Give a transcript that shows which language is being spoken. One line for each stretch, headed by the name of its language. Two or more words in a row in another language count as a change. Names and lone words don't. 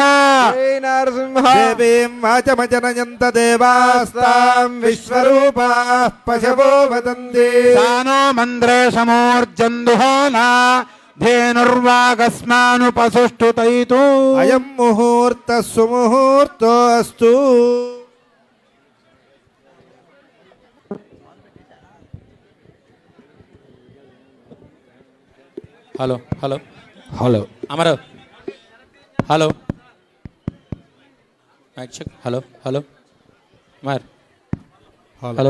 Sanskrit: जय नरसिंह देवीं वाचमजनयन्त देवास्तां विश्वरूपाः पशवो वदन्ति सानो मन्द्रेशमूर्जन्दुहोना धेनुर्वागस्मानुपसुष्टुतैतु अयं मुहूर्तः सुमुहूर्तोऽस्तु
English: hello hello hello Amaru hello mic check hello hello Amar hello